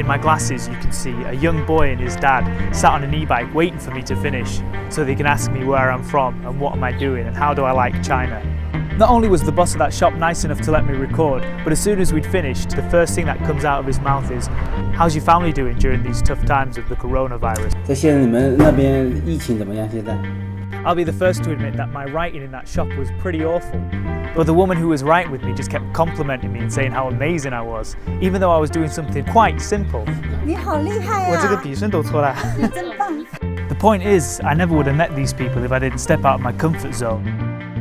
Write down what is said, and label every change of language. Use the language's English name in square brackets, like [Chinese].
[English] In my glasses you can see a young boy and his dad sat on an e-bike waiting for me to finish so they can ask me where I'm from and what am I doing and how do I like China. Not only was the boss of that shop nice enough to let me record, but as soon as we'd finished, the first thing that comes out of his mouth is, "How's your family doing during these tough times of the coronavirus?" [Chinese] 在现在你们那边疫情怎么样？现在？ [English] I'll be the first to admit that my writing in that shop was pretty awful. But the woman who was writing with me just kept complimenting me and saying how amazing I was, even though I was doing something quite simple. [Chinese] 你好厉害啊！我这个笔顺都错了。你真棒。 [English] The point is, I never would have met these people if I didn't step out of my comfort zone.